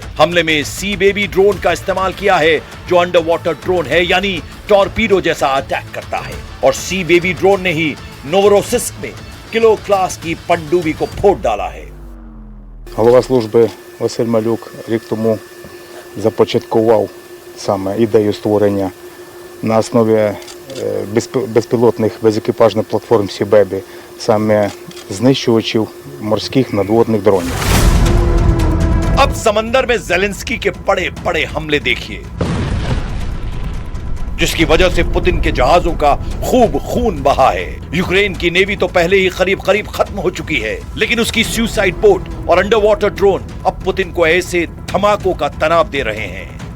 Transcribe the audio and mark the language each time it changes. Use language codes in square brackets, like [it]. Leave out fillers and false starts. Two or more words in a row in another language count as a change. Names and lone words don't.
[hi] हमले में सी बेबी ड्रोन का इस्तेमाल किया है जो [en] underwater drone [hi] है, यानी टॉर्पीडो जैसा अटैक करता है। और सी बेबी ड्रोन ने ही नोवोरोसिस्क में किलो क्लास की पनडुब्बी को फोड़ डाला है। [uk] Голова служби Василь Малюк рік тому започаткував саме ідею створення на основі безпілотних безекіпажних платформ Сі-Бебі, саме знищувачів морських надводних дронів. [hi] अब समंदर में जेलेंस्की के बड़े बड़े हमले देखिए। जिसकी वजह से पुतिन के जहाजों का खूब खून बहा है। यूक्रेन की नेवी तो पहले ही करीब करीब खत्म हो चुकी है, लेकिन उसकी [en] suicide boat [hi] और [en] underwater drone [hi] अब पुतिन को ऐसे धमाकों का तनाव दे रहे हैं।